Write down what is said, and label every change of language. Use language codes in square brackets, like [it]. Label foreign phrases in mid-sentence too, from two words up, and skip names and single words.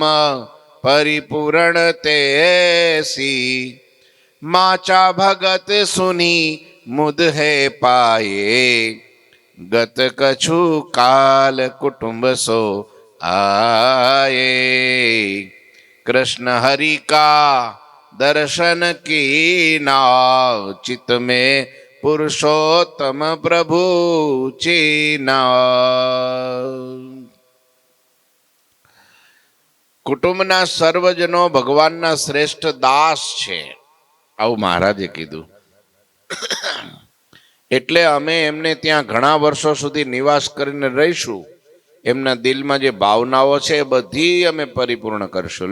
[hi] परिपूर्ण तैसी, माचा भगत सुनी मुद है पाए, गत कछु काल कुटुंब सो आए, कृष्ण हरि का दर्शन की नाव, चित में पुरुषोत्तम प्रभु चीना. [gu] કુટુંબના સર્વજનો ભગવાનના શ્રેષ્ઠ દાસ છે, આવું મહારાજે કીધું. એટલે અમે એમને ત્યાં ઘણા વર્ષો સુધી નિવાસ કરીને રહીશું. એમના દિલમાં જે ભાવનાઓ છે એ બધી અમે પરિપૂર્ણ કરશું.